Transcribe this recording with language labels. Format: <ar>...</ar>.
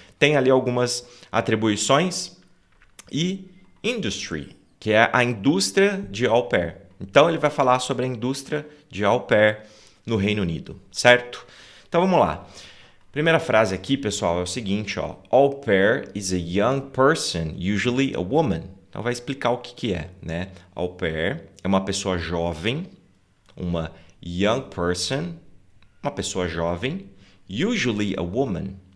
<pt>Tem ali algumas atribuições e industry, que é a indústria de au pair. Então ele vai falar sobre a indústria de au pair no Reino Unido, certo? Então vamos lá. Primeira frase aqui, pessoal, é o seguinte, ó.</pt> <en>Au pair is a young person, usually a woman.</en> <pt>Então vai explicar o que é, né? Au pair é uma pessoa jovem, uma young person, uma pessoa jovem,</pt> <en>usually a woman.</en>